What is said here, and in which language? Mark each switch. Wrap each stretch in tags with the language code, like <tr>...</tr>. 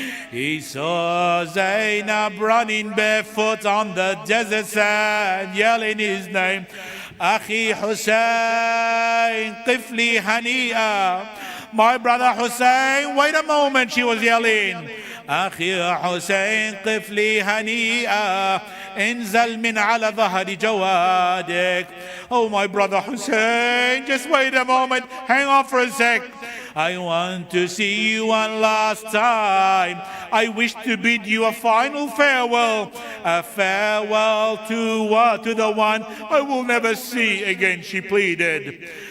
<en>He saw Zainab running barefoot on the desert sand, yelling his name,</en> <ar>Akhi Hussein, Qifli Hani'a.</ar> <en>My brother Hussein, wait a moment, she was yelling.</en> <ar>أخي حسين قفلي هنيئة انزل من على ظهر جوادك.</ar> <en>Oh, my brother Hussein, just wait a moment, hang on for a sec. I want to see you one last time. I wish to bid you a final farewell, a farewell to the one I will never see again, she pleaded.</en>